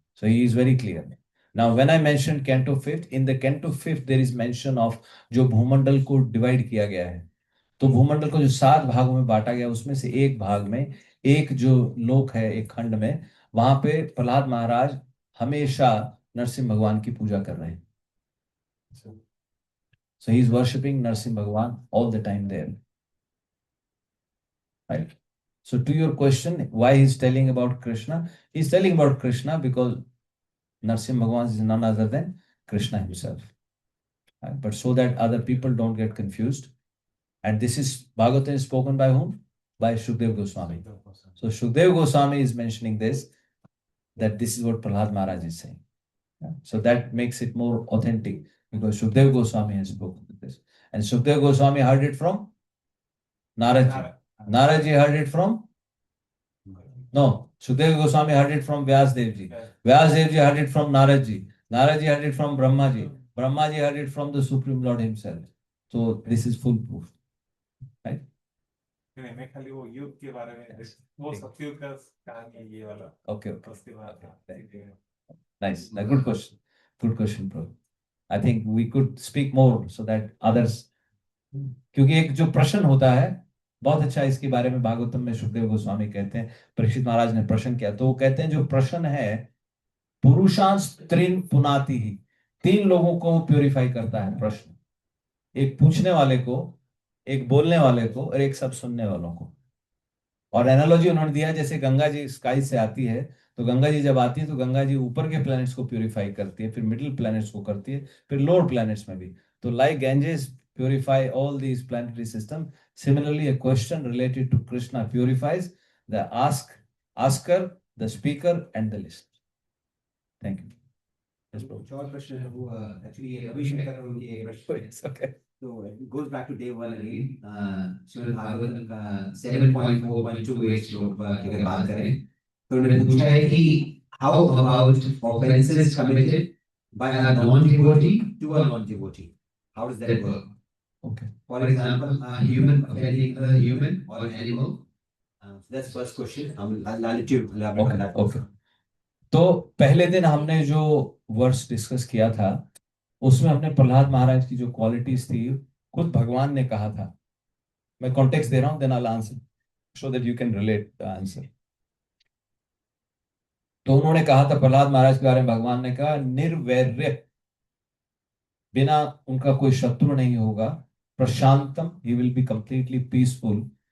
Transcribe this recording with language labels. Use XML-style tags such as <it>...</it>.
<en>So he is very clear. Now, when I mentioned Canto 5th, in the Canto 5th, there is mention of</en> <hi>जो भूमंडल को divide किया गया है. तो भूमंडल को जो 7 भागों में बांटा गया, उसमें से एक भाग में एक जो लोक है, एक खंड में, वहां पे प्रहलाद महाराज हमेशा नरसिंह भगवान की पूजा कर रहे हैं.</hi> <en>So he is worshipping Narsimha Bhagwan all the time there. Right? So to your question, why he is telling about Krishna? He is telling about Krishna because Narsimha Bhagwan is none other than Krishna himself. Right? But so that other people don't get confused. And this is Bhagavatam is spoken by whom? By Shukdev Goswami. So Shukdev Goswami is mentioning this, that this is what Prahlad Maharaj is saying. Yeah? So that makes it more authentic because Shukdev Goswami has spoken this. And Shukdev Goswami heard it from Naradji. Naradji heard it from? No. Shukdev Goswami heard it from Vyas Devji. Vyas Devji heard it from Naradji. Narad ji heard it from Brahma ji. Brahma ji heard it from the Supreme Lord himself. So this is full proof. Right?</en> <hi>नहीं, मैं खाली वो युग के बारे में, वो सतयुग का कहानी है ये वाला,</hi> <en>Okay, okay.</en> <hi>उसके बाद</hi> <en>Nice. Good question. Good question, bro. I think we could speak more so that others,</en> <hi>क्योंकि एक जो प्रश्न होता है बहुत अच्छा, इसके बारे में भागवतम में सुखदेव गोस्वामी कहते हैं, परीक्षित महाराज ने प्रश्न किया तो वो कहते हैं जो प्रश्न है पुरुषांश त्रिन पुनाति ही, 3 लोगों को प्योरीफाई करता है प्रश्न, एक पूछने वाले को, एक बोलने वाले को और एक सब सुनने वालों को। और एनालॉजी उन्होंने दिया जैसे गंगा जी स्काई से आती है, तो गंगा जी जब आती है तो गंगा जी ऊपर के प्लैनेट्स को प्यूरिफाई करती है, फिर मिडिल प्लैनेट्स को करती है, फिर लोअर प्लैनेट्स में भी।</hi> <en>तो like Ganges purify all these planetary system, similarly a question related to Krishna purifies the asker, the speaker and the list. Thank you.</en> <hi>Short question है वो actually रविशंकर उनकी एक प्रश्न।</hi> <en>Okay. So it goes back to day one again.</en> <hi>Shrimad Bhagavatam का 7.4.28 श्लोक की अगर बात करें तो उन्होंने पूछा है कि</hi> <en>how about offenses committed by a non-devotee to a non-devotee? How does that work? Okay. For example, a human offending a human or an animal. So that's first question. I'll let you elaborate on that. Okay.</en> <hi>तो पहले दिन हमने जो verse discuss किया था उसमें हमने प्रहलाद महाराज की जो क्वालिटीज थी खुद भगवान ने कहा था। मैं कॉन्टेक्स्ट दे रहा हूं,</hi> <en>Then I will answer so that you can relate the answer.</en> <hi>तो उन्होंने कहा था प्रहलाद महाराज के बारे में, भगवान ने कहा निर्वैर्य, बिना उनका कोई शत्रु नहीं होगा, प्रशांतम,</hi> <en>He will be completely peaceful.</en>